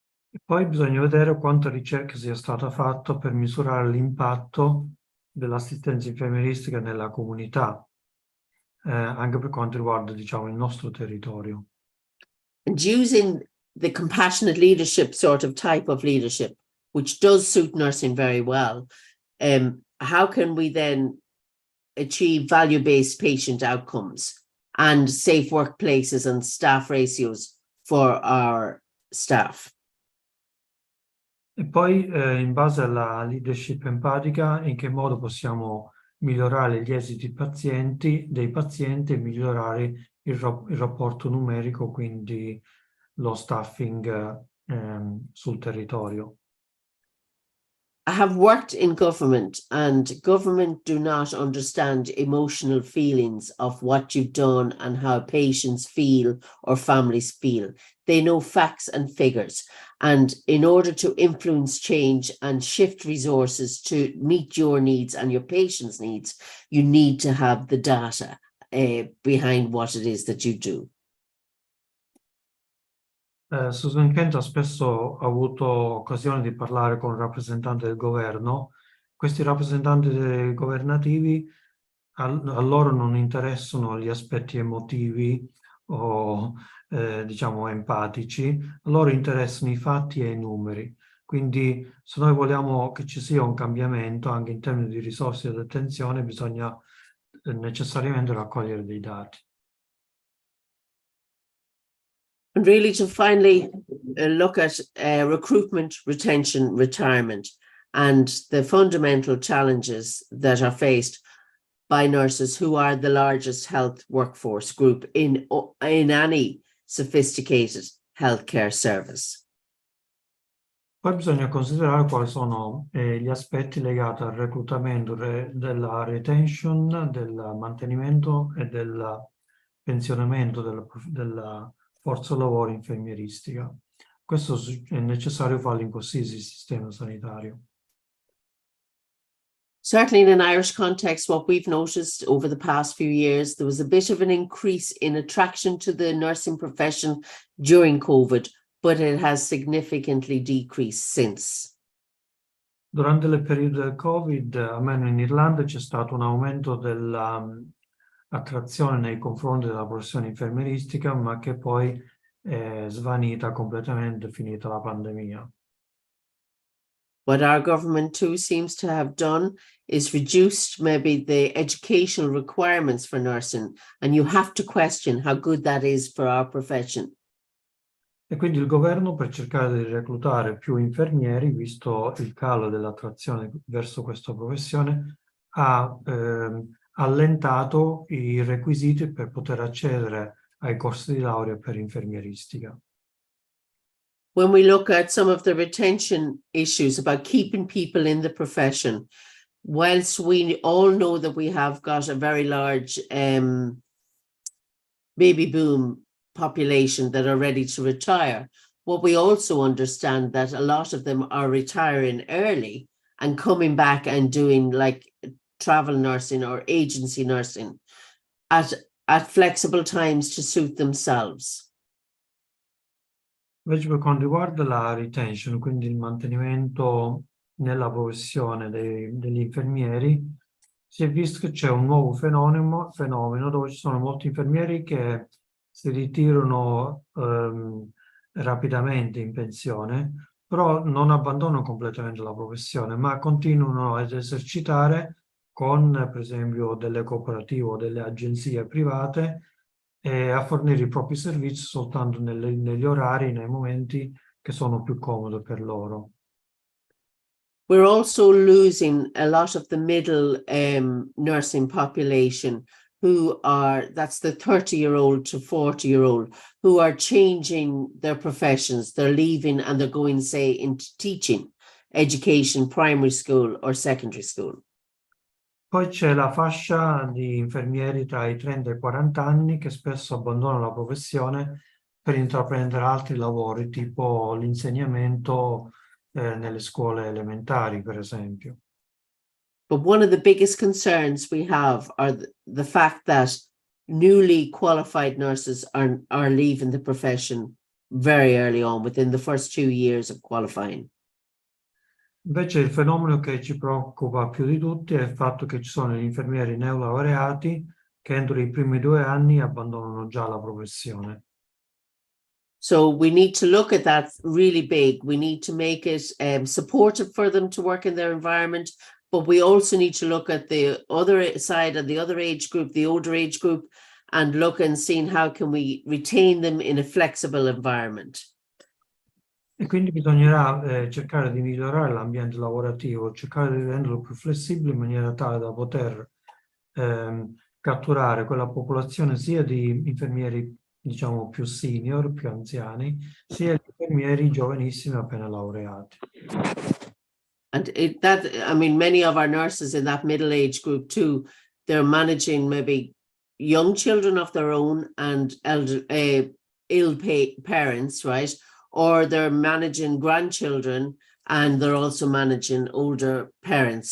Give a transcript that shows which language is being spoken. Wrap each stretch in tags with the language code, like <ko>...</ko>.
<it>E poi bisogna vedere quanta ricerca sia stata fatta per misurare l'impatto dell'assistenza infermieristica nella comunità, anche per quanto riguarda, diciamo, il nostro territorio.</it> <en>And using the compassionate leadership sort of type of leadership, which does suit nursing very well, how can we then achieve value-based patient outcomes and safe workplaces and staff ratios for our staff?</en> <it>E poi, in base alla leadership empatica, in che modo possiamo migliorare gli esiti dei pazienti e migliorare il rapporto numerico, quindi lo staffing sul territorio.</it> <en>I have worked in government, and government do not understand emotional feelings of what you've done and how patients feel or families feel. They know facts and figures. And in order to influence change and shift resources to meet your needs and your patients' needs, you need to have the data behind what it is that you do.</en> <it>Susan Kent ha spesso avuto occasione di parlare con rappresentanti del governo. Questi rappresentanti governativi, a loro non interessano gli aspetti emotivi o diciamo empatici, a loro interessano i fatti e i numeri. Quindi se noi vogliamo che ci sia un cambiamento anche in termini di risorse ed attenzione, bisogna necessariamente raccogliere dei dati.</it> <en>And really to finally look at recruitment, retention, retirement, and the fundamental challenges that are faced by nurses who are the largest health workforce group in any sophisticated healthcare service.</en> <it>Poi bisogna considerare quali sono gli aspetti legati al reclutamento, della retention, del mantenimento e del pensionamento della forza lavoro infermieristica. Questo è necessario farlo in qualsiasi sistema sanitario.</it> <en>Certainly in an Irish context, what we've noticed over the past few years, there was a bit of an increase in attraction to the nursing profession during COVID, but it has significantly decreased since.</en> <it>Durante il periodo del Covid, almeno in Irlanda, c'è stato un aumento dell'attrazione nei confronti della professione infermieristica, ma che poi è svanita completamente finita la pandemia.</it> <en>What our government too seems to have done is reduced maybe the educational requirements for nursing, and you have to question how good that is for our profession.</en> <it>E quindi il governo, per cercare di reclutare più infermieri, visto il calo dell'attrazione verso questa professione, ha allentato i requisiti per poter accedere ai corsi di laurea per infermieristica.</it> <en>when we look at some of the retention issues about keeping people in the profession, whilst we all know that we have got a very large baby boom population that are ready to retire, what we also understand that a lot of them are retiring early and coming back and doing like travel nursing or agency nursing at flexible times to suit themselves.</en> <it>Invece per quanto riguarda la retention, quindi il mantenimento nella professione degli infermieri, si è visto che c'è un nuovo fenomeno dove ci sono molti infermieri che si ritirano rapidamente in pensione, però non abbandonano completamente la professione, ma continuano ad esercitare con, per esempio, delle cooperative o delle agenzie private e a fornire i propri servizi soltanto negli orari, nei momenti che sono più comodi per loro.</it> <en>We're also losing a lot of the middle nursing population who are, that's the 30-year-old to 40-year-old, who are changing their professions. They're leaving and they're going, say, into teaching, education, primary school or secondary school.</en> <it>Poi c'è la fascia di infermieri tra i 30 e i 40 anni che spesso abbandonano la professione per intraprendere altri lavori, tipo l'insegnamento nelle scuole elementari, per esempio.</it> <en>But one of the biggest concerns we have are the fact that newly qualified nurses are leaving the profession very early on, within the first 2 years of qualifying.</en> <it>Invece il fenomeno che ci preoccupa più di tutti è il fatto che ci sono gli infermieri neolaureati che entro i primi 2 anni abbandonano già la professione.</it> <en>So we need to look at that really big. We need to make it supportive for them to work in their environment, but we also need to look at the other side of the other age group, the older age group, and look and seeing how can we retain them in a flexible environment.</en> <it>E quindi bisognerà cercare di migliorare l'ambiente lavorativo, cercare di renderlo più flessibile in maniera tale da poter catturare quella popolazione sia di infermieri, diciamo, più senior, più anziani, sia di infermieri giovanissimi appena laureati.</it> <en>And many of our nurses in that middle age group too, they're managing maybe young children of their own and ill parents, right? Or they're managing grandchildren and they're also managing older parents.</en>